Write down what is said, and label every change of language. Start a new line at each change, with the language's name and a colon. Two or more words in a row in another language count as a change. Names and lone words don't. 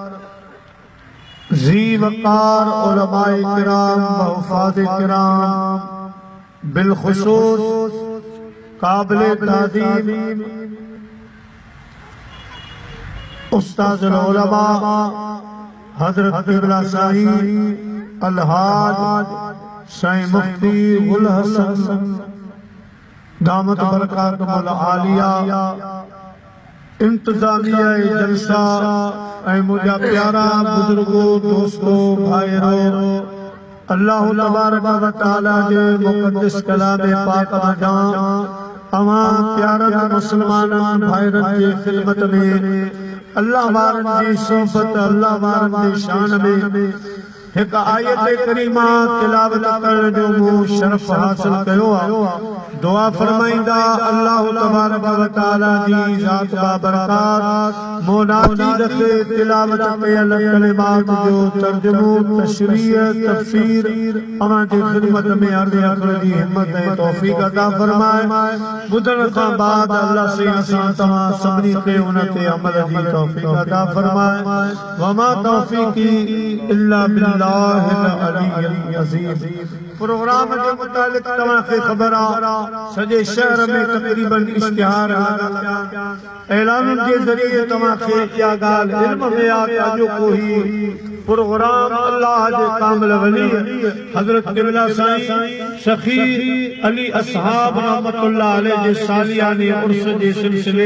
Sindhi: जी वकार उलमाए किराम वफ़ाद किराम बिलखुसूस काबिल ताज़ीम उस्ताद उलमा हज़रत क़िबला साईं अलहाज साईं मुफ्ती गुल हसन
Arabic: دامت بركاته العالية
Sindhi: इंतजामिया जलसा ऐ मुझा प्यारा बुजुर्गो दोस्तों भाइयों
Arabic: الله تبارك وتعالى
Sindhi: जे मुक़द्दस कलाम पाक जा तमाम प्यारा मुसलमान भाइरन की खिदमत में अल्लाह वारन जी सोबत अल्लाह वारन जी शान में एक आयत करीमा तिलावत करण जो मु शरफ हासिल कयो आ दुआ फरमाइंदा
Arabic: الله تبارك وتعالى
Sindhi: जी ज़ात बाबरकात मोनाती रखे तिलावत कयल कलिमात जो तर्जुमो तशरीह तफसीर अमा जी खिदमत में अर्ज़ करण जी हिम्मत ऐं तौफीक अता फरमाए बुधण खां बाद अल्लाह से असां तमाम सभिनी खे उन ते अमल जी तौफीक अता फरमाए
Arabic: وما توفيقي إلا بالله العلي العظيم.
Sindhi: प्रोग्राम के मुतालिक तव्हां खे ख़बर आ सॼे शहर में तक़रीबन इश्तिहार ऐलान के ज़रिए तव्हां खे इहा ॻाल्हि इल्म में आ त अॼोको ही प्रोग्राम अल्लाह जे कामिल वली हज़रत क़िबला साईं सखी अली असहाब
Arabic: رحمة الله عليه
Sindhi: जे सालियाने उर्स जे सिलसिले